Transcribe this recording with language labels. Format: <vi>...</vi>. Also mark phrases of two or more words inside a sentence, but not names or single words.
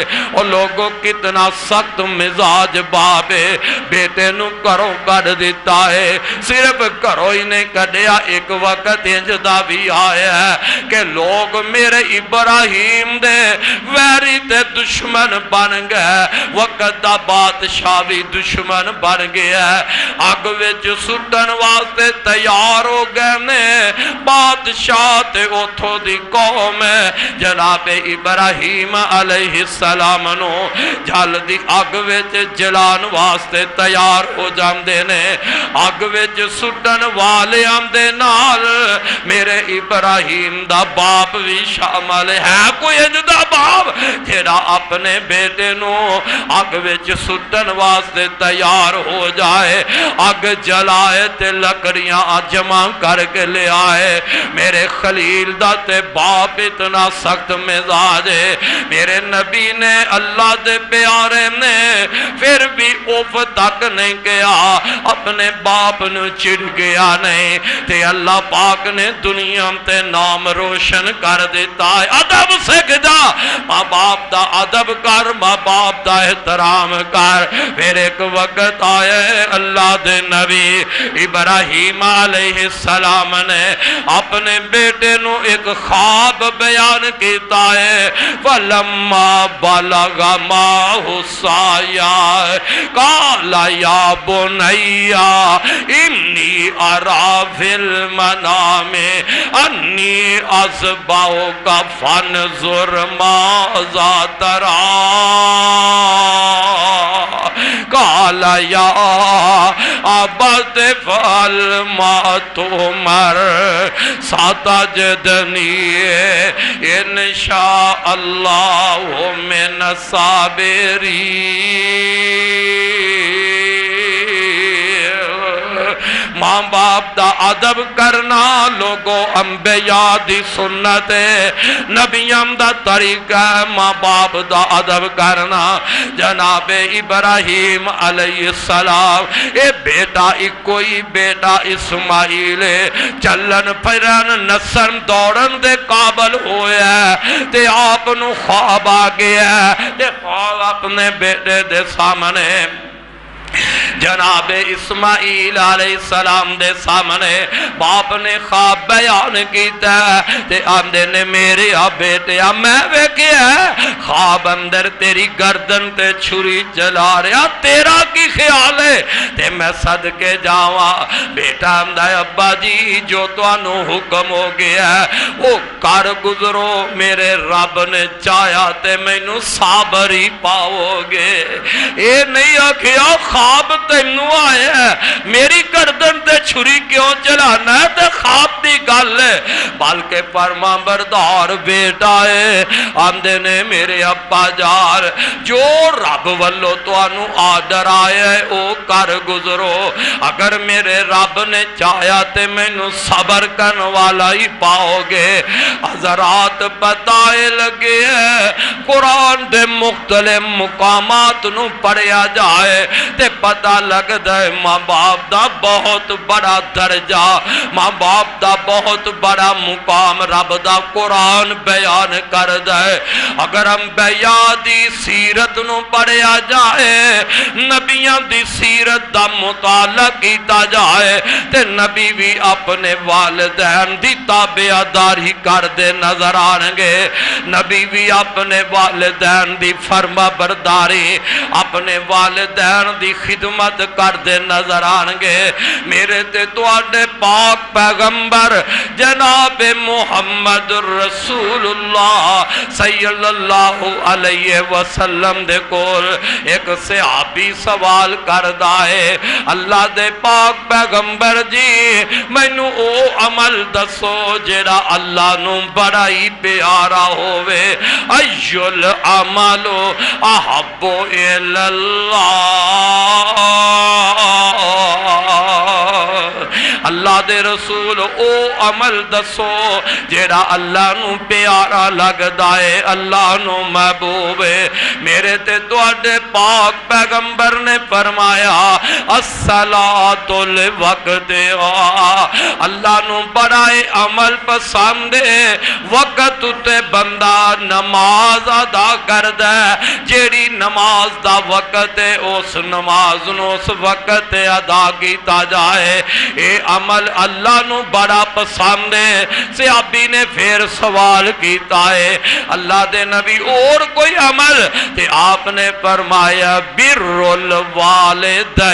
<ur>اور لوگوں کتنا سخت مزاج باپ ہے</ur> <pa>بیٹے نو کرو کڈ دیتا ہے صرف کرو ہی نہیں کڈیا ایک وقت انج دا بھی آیا ہے کہ لوگ میرے ابراہیم دے ویری تے دشمن بن گئے وقت دا بادشاہ بھی دشمن بن گیا ہے اگ وچ سٹن واسطے تیار ہو گئے نے بادشاہ تے اوتھوں دی قوم ہے جناب ابراہیم علیہ السلام نو جل دی اگ وچ جلان واسطے تیار ہو جاندے نے اگ وچ سٹن والے آمدے نال میرے ابراہیم دا باپ بھی شامل ہے کوئی اجدا باپ جیڑا اپنے بیٹے نو اگ وچ سٹن واسطے تیار ہو جائے اگ جلائے تے لکڑیاں جمع کر کے لے آئے میرے خلیل دا تے باپ اتنا سخت مزاج ہے میرے نبی نے اللہ دے پیارے نے پھر بھی اوف تک نہیں گیا اپنے باپ نو چڑ گیا نہیں تے اللہ پاک نے دنیا تے نام روشن کر دیتا ہے ادب سکھ جا ماں باپ دا ادب کر ماں باپ دا احترام کر پھر ایک وقت آئے اللہ دے نبی ابراہیم علیہ السلام نے اپنے بیٹے نو ایک خواب بیان بیان کیتا ہے</pa> <ar>فلما بلغ معه السعي قال يا بني إني أرى في المنام أني أذبحك فانظر ماذا ترى قال يا أبت افعل ما تؤمر ستجدني إن شاء الله من الصابرين</ar> <pa>ماں باپ دا ادب کرنا لوگو انبیاء دی سنت ہے نبیاں دا طریقہ ہے ماں باپ دا ادب کرنا جناب ابراہیم علیہ السلام اے بیٹا کوئی بیٹا اسماعیل چلن پھرن نسن دوڑن دے قابل ہویا تے آپ نو خواب آ گیا تے خواب اپنے بیٹے دے سامنے جناب اسماعیل علیہ السلام دے سامنے باپ نے خواب بیان کیتا تے آمدے نے میرے بیٹے میں ویکھیا خواب اندر تیری گردن تے چھری چلا رہا تیرا کی خیال ہے تے میں صدقے جاواں بیٹا آمدہ ابا جی جو توانو حکم ہو گیا وہ کر گزرو میرے رب نے چاہیا تے مینوں صابر ہی پاؤ گے اے نہیں آکھیا خواب تینوں آیا ہے میری گردن تے چھری کیوں چلانا ہے تے خواب دی گل ہے بلکہ فرما بردار بیٹا ہے آمدے نے میرے ابا جار جو رب والو توانو آڈر آیا ہے او کر گزرو اگر میرے رب نے چاہیا تے مینوں صبر کرن والا ہی پاؤ گے حضرات بتائے لگے ہیں قرآن دے مختلف مقامات نو پڑھیا جائے تے پتہ لگدا ہے ماں باپ دا بہت بڑا درجہ ماں باپ دا بہت بڑا مقام رب دا قرآن بیان کردا ہے اگر انبیاء دی سیرت نو پڑھیا جائے نبیاں دی سیرت دا مطالعہ کیتا جائے تے نبی بھی اپنے والدین دی تابعداری کردے نظر آنگے نبی بھی اپنے والدین دی فرما برداری اپنے والدین دی خدمت کردے نظر آنگے میرے تے تواڈے پاک پیغمبر جناب محمد رسول اللہ صلی اللہ علیہ وسلم دے کول ایک صحابی سوال کردہ ہے اللہ دے پاک پیغمبر جی مینوں او عمل دسو جیڑا اللہ نو بڑا ہی پیارا ہووے</pa> <ar>ایل عمل احب اللہ</ar> <pa>اللہ دے رسول او عمل دسو جیڑا اللہ نو پیارا لگدا ہے اللہ نو محبوب ہے میرے تے تواڈے پاک پیغمبر نے فرمایا</pa> <ar>الصلاۃ الوقت</ar> <pa>اللہ نو بڑا عمل پسند ہے وقت تے بندہ نماز ادا کردا ہے جیڑی نماز دا وقت ہے اس نماز نو اس وقت ادا کیتا جائے اے عمل اللہ نو بڑا پسند ہے صحابی نے پھر سوال کیتا ہے اللہ دے نبی اور کوئی عمل تے آپ نے فرمایا</pa> <ar>بر الوالدین</ar>